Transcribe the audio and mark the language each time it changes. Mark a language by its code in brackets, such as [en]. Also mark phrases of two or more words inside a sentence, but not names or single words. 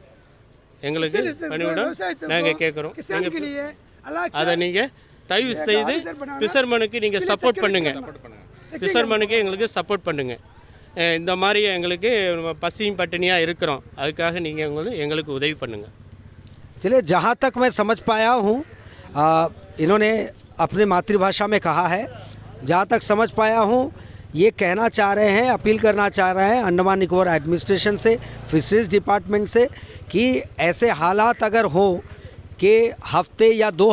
[ta] எங்களுக்கு பணிவுடன் நாங்கள் கேட்குறோம். அதை நீங்கள் தயவு செய்து ஃபிஷர்மேனுக்கு நீங்கள் சப்போர்ட் பண்ணுங்க. ஃபிஷர்மேனுக்கு எங்களுக்கு சப்போர்ட் பண்ணுங்க. இந்த மாதிரி எங்களுக்கு பசியும் பட்டினியாக இருக்கிறோம், அதுக்காக நீங்கள் எங்களுக்கு உதவி பண்ணுங்க. [hi] चलिए, जहाँ तक मैं समझ पाया हूँ इन्होंने अपने मातृभाषा में कहा है, जहाँ तक समझ पाया हूँ ये कहना चाह रहे हैं, अपील करना चाह रहे हैं अंडमान निकोबार एडमिनिस्ट्रेशन से, [en] fisheries department [hi] से कि ऐसे हालात अगर हो कि हफ्ते या 2